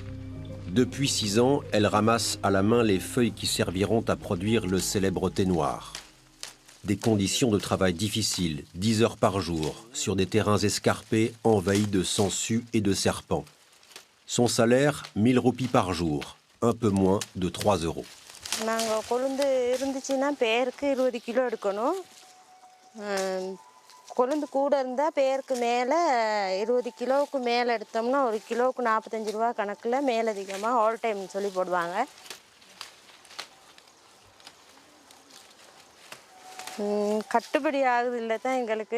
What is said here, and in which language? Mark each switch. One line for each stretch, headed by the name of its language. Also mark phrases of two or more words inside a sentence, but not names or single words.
French: Depuis 6 ans, elle ramasse à la main les feuilles qui serviront à produire le célèbre thé noir. Des conditions de travail difficiles, 10 heures par jour, sur des terrains escarpés envahis de sangsues et de serpents. Son salaire, 1000 roupies par jour, un peu moins de 3 euros.
Tamil: கொழுந்து கூட இருந்தால் பேருக்கு மேலே 20 கிலோவுக்கு மேலே எடுத்தோம்னா ஒரு கிலோவுக்கு 45 ரூபா கணக்கில் மேலதிகமாக
English: all time
Tamil: சொல்லி போடுவாங்க. கட்டுப்படி ஆகுது இல்லை தான் எங்களுக்கு.